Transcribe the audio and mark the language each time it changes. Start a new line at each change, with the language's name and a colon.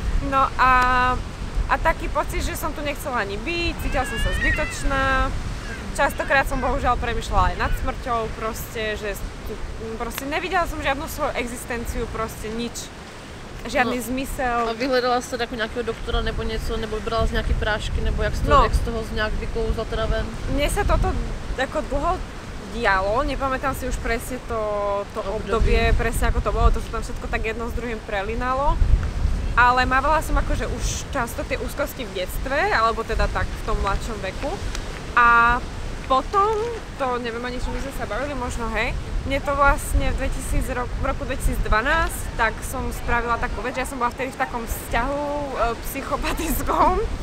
Slovak: No a taký pocit, že som tu nechcela ani byť, cítila som sa zbytočná. Častokrát som bohužiaľ premýšľala aj nad smrťou, proste, že proste nevidela som žiadnu svoju existenciu, proste nič. Žiadny zmysel.
Czech: A vyhledala si ako nejakého doktora nebo něco, nebo vybrala z nejaké prášky, nebo jak z toho nějak vyklouzla teda ven?
Slovak: Mne sa toto ako dlho dialo, nepamätám si už presne to obdobie, presne ako to bolo, to sa tam všetko tak jedno s druhým prelinalo. Ale mávala som akože už často tie úzkosti v detstve, alebo teda tak v tom mladšom veku. A potom, to neviem ani, či my sme sa bavili, možno hej, mne to vlastne v roku 2012, tak som spravila takú vec, že ja som bola vtedy v takom vzťahu psychopatickom.